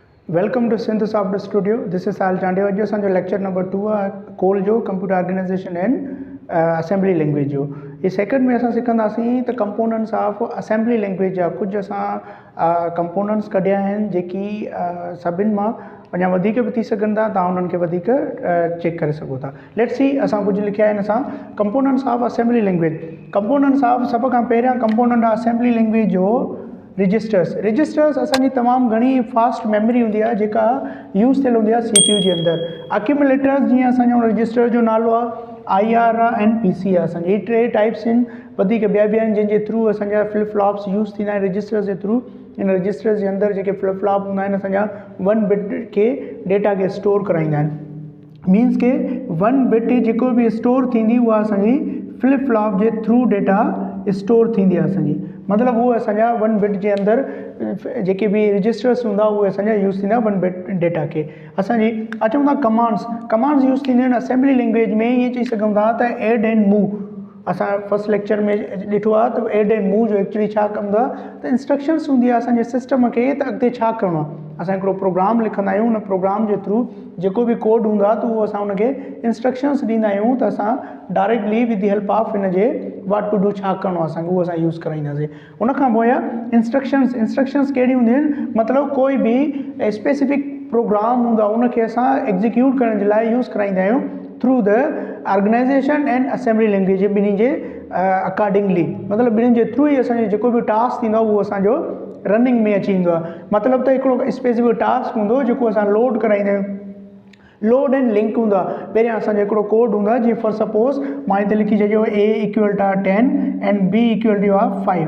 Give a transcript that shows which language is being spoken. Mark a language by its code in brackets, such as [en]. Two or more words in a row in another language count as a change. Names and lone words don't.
[en] Welcome to Synth Software Studio. This is [sd] Sal Chandewa जो असांजो [en] lecture number [sd] 2 आहे कोल जो [en] computer organization and assembly language [sd] जो। ये सेकंड में असां सिखंदासीं त [en] components of assembly language [sd] जा कुछ असां कंपोनेंट्स कढिया आहिनि जेकी सभिनि मां अञा वधीक बि थी सघनि था, तव्हां उन्हनि खे वधीक चेक करे सघो था। [en] let's see [sd] असां कुझु लिखिया आहिनि असां [en] components of assembly language. components of [sd] सभ खां पहिरियां कंपोनेंट आहे [en] assembly language [sd] जो रजिस्टर्स असांजी तमामु घणी [en] fast memory [sd] हूंदी आहे जेका यूज़ थियल हूंदी आहे CPU जे अंदरि। अक्यूमुलेटर्स जीअं असांजो रजिस्टर जो नालो आहे IR आहे एंड PC आहे। असांजे ही टे टाइप्स आहिनि, वधीक ॿिया आहिनि जंहिंजे थ्रू असांजा [en] flip flops [sd] यूज़ थींदा आहिनि रजिस्टर्स जे थ्रू। इन रजिस्टर्स जे अंदरि जेके [en] flip flop [sd] हूंदा आहिनि असांजा 1 बिट खे डेटा खे स्टोर कराईंदा आहिनि। मीन्स के 1 बिट जेको बि स्टोर थींदी उहा असांजी [en] flip flop [sd] जे थ्रू [en] data store [sd] थींदी आहे असांजी। मतिलबु उहो असांजा 1 बिट जे अंदरि जेके बि रजिस्टर्स हूंदा उहे असांजा यूज़ थींदा 1 [en] bit data [sd] खे। असांजी अचूं था [en] commands use [sd] थींदियूं आहिनि [en] assembly language [sd] में। ईअं चई सघूं था त [en] add and move [sd] असां [en] first lecture [sd] में ॾिठो आहे त [en] add and move [sd] जो एक्चुअली छा कंदो आहे त इंस्ट्रक्शन्स हूंदी आहे असांजे सिस्टम खे त अॻिते छा करिणो आहे। असां हिकिड़ो प्रोग्राम लिखंदा आहियूं, उन प्रोग्राम जे थ्रू जेको बि कोड हूंदो आहे त उहो असां उनखे इंस्ट्रक्शन्स ॾींदा आहियूं त असां [en] directly with the help of [sd] हिन जे [en] what to do [sd] छा करिणो आहे असांखे उहो असां यूज़ कराईंदासीं। उनखां पोइ इंस्ट्रक्शन्स कहिड़ियूं हूंदियूं आहिनि, मतिलबु कोई बि [en] specific program [sd] हूंदो आहे उनखे असां एग्जीक्यूट करण जे लाइ यूज़ कराईंदा आहियूं [en] through the organization and assembly language [sd] ॿिन्ही जे अकॉर्डिंगली। मतिलबु ॿिन्हिनि जे थ्रू ई असांजो जेको बि टास्क थींदो आहे उहो असांजो रनिंग में अची वेंदो आहे। मतिलबु त हिकिड़ो [en] specific task [sd] हूंदो जेको असां लोड कराईंदा आहियूं, [en] load and link [sd] हूंदो आहे। पहिरियां असांजो हिकिड़ो कोड हूंदो आहे जीअं [en] for suppose [sd] मां हिते लिखी छॾियो A = 10 एंड B = 5।